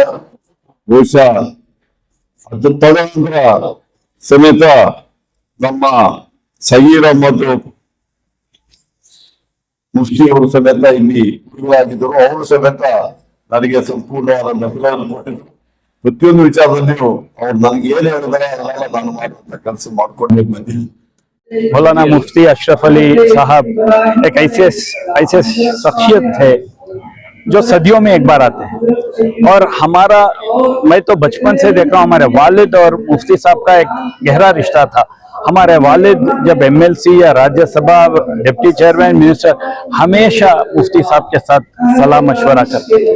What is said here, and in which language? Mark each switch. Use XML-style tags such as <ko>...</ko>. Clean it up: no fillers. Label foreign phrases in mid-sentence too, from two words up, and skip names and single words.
<kn>ಬಹುಶಃ ಅದು ತದನಂತರ ಸಮೇತ ನಮ್ಮ ಸಗೀರ ಮತ್ತು ಮುಫ್ತಿಯವರು ಸಮೇತ ಇಲ್ಲಿ ಗುರುಗಳಾಗಿದ್ದರು. ಅವರು ಸಮೇತ ನನಗೆ ಸಂಪೂರ್ಣವಾದ ಬೆಂಬಲವನ್ನು ಕೊಟ್ಟಿದ್ರು. ಪ್ರತಿಯೊಂದು ವಿಚಾರದಲ್ಲಿಯೂ ಅವ್ರು ನನಗೆ ಏನು ಹೇಳಿದರೆ ಅದನ್ನೆಲ್ಲ ನಾನು ಮಾಡುವಂತ ಕೆಲಸ ಮಾಡ್ಕೊಂಡೇ ಬಂದಿದ್ದೀನಿ.</kn> <hi>मौलाना मुफ्ती अशरफ अली साहब एक ऐसे शख्सियत थे जो सदियों में एक बार आते हैं, और हमारा, मैं तो बचपन से देखा हूँ, हमारे वालिद और मुफ्ती साहब का एक गहरा रिश्ता था। हमारे वालिद जब एमएलसी या राज्यसभा</hi> <en>Deputy Chairman Minister</en> <hi>हमेशा मुफ्ती साहब के साथ सलाह मशवरा करते थे।</hi>